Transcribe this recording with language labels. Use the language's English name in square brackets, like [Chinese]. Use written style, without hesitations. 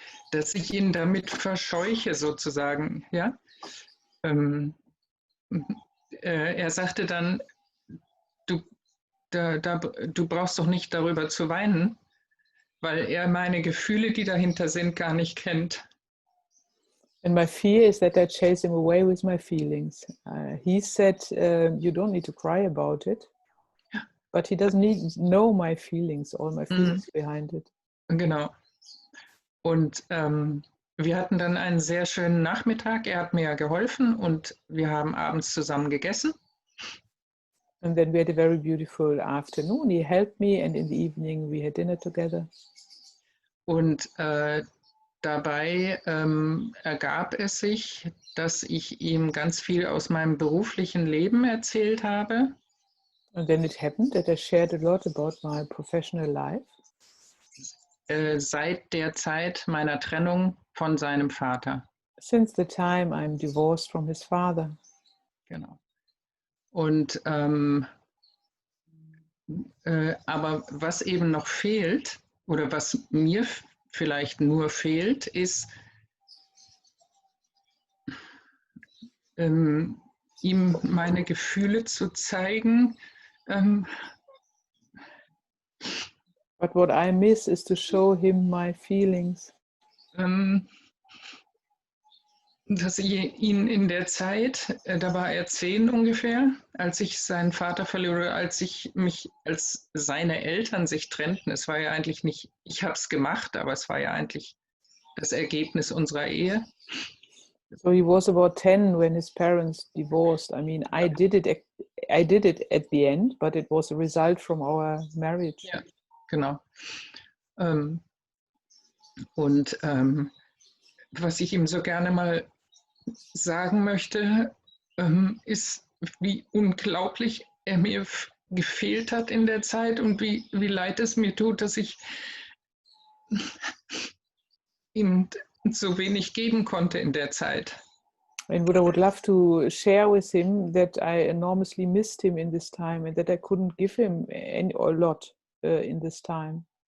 [German] dass ich ihn damit verscheuche sozusagen. Ja? Er sagte dann, du brauchst doch nicht darüber zu weinen, weil er meine Gefühle, die dahinter sind, gar nicht kennt. [English] And my fear is that I chase him away with my feelings. He said, you don't need to cry about it, but he doesn't know my feelings, all my feelings behind it. [German] Genau. Und wir hatten dann einen sehr schönen Nachmittag. Er hat mir ja geholfen und wir haben abends zusammen gegessen. [English] And then we had a very beautiful afternoon. He helped me and in the evening we had dinner together. [German] Und dabei ergab es sich, dass ich ihm ganz viel aus meinem beruflichen Leben erzählt habe. [English] And then it happened that I shared a lot about my professional life. [German] Seit der Zeit meiner Trennung von seinem Vater. [English] Since the time I'm divorced from his father. [German] Genau. Und aber was eben noch fehlt, oder was mir vielleicht nur fehlt, ist, ihm meine Gefühle zu zeigen. [English] But what I miss is to show him my feelings. [German] Dass ich ihn in der Zeit, da war er 10 ungefähr, als ich seinen Vater verlor, als seine Eltern sich trennten. Es war ja eigentlich nicht, ich habe es gemacht, aber es war ja eigentlich das Ergebnis unserer Ehe. [English] So he was about 10 when his parents divorced. I mean, I did it at the end, but it was a result from our marriage. [German] Ja, genau. Und was ich ihm so gerne mal sagen möchte, ist, wie unglaublich er mir gefehlt hat in der Zeit und wie leid es mir tut, dass ich ihm so wenig geben konnte in der Zeit. [English] And what I would love to share with him that I enormously missed him in this time and that I couldn't give him a lot in this time.